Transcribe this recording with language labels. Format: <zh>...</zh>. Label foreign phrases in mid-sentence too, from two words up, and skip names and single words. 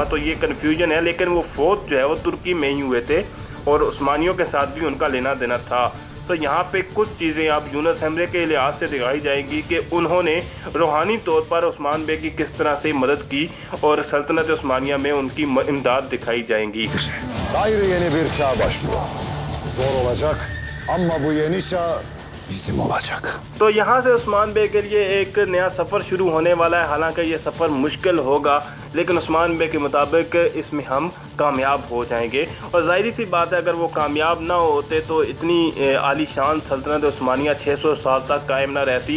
<ur>تو یہ کنفیوژن ہے، لیکن وہ فوت جو ہے وہ ترکی میں ہی ہوئے تھے اور عثمانیوں کے ساتھ بھی ان کا لینا دینا تھا. تو یہاں پہ کچھ چیزیں آپ یونس امرے کے لحاظ سے دکھائی جائیں گی کہ انہوں نے روحانی طور پر عثمان بے کی کس طرح سے مدد کی اور سلطنت عثمانیہ میں ان کی امداد دکھائی جائیں گی.</ur> <tr>Gayrı yeni bir çağ başlıyor. Zor olacak ama bu yeni çağ bizim olacak.</tr> <ur>تو یہاں سے عثمان بے کے لیے ایک نیا سفر شروع ہونے والا ہے. حالانکہ یہ سفر مشکل ہوگا، لیکن عثمان بے کے مطابق اس میں ہم کامیاب ہو جائیں گے. اور ظاہر سی بات ہے، اگر وہ کامیاب نہ ہوتے تو اتنی عالیشان سلطنت عثمانیہ 600 سال تک قائم نہ رہتی.</ur>